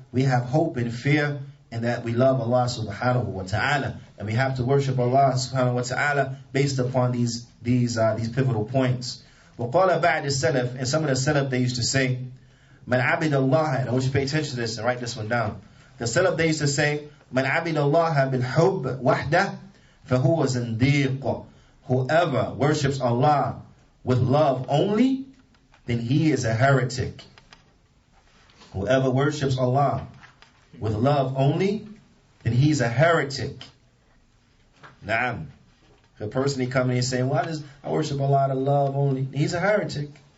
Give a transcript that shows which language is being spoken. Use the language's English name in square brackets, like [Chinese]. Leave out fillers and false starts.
[English] We have hope and fear, and that we love Allah Subhanahu wa Ta'ala. And we have to worship Allah Subhanahu wa Ta'ala based upon these pivotal points. [Arabic] وَقَالَ بَعْدِ السَّلَفِ. [English] And some of the Salaf, they used to say, [Arabic] مَنْ عَبِدَ اللَّهَ. [English] And I want you to pay attention to this and write this one down. The Salaf, they used to say, [Arabic] مَنْ عَبِدَ اللَّهَ بِالْحُبِّ وَحْدَهُ فَهُوَ زِنْدِيقٌ. [English] Whoever worships Allah with love only, then he is a heretic. Whoever worships Allah with love only, then he's a heretic. Naam. If a person, he come in and say, I worship Allah out of love only, he's a heretic.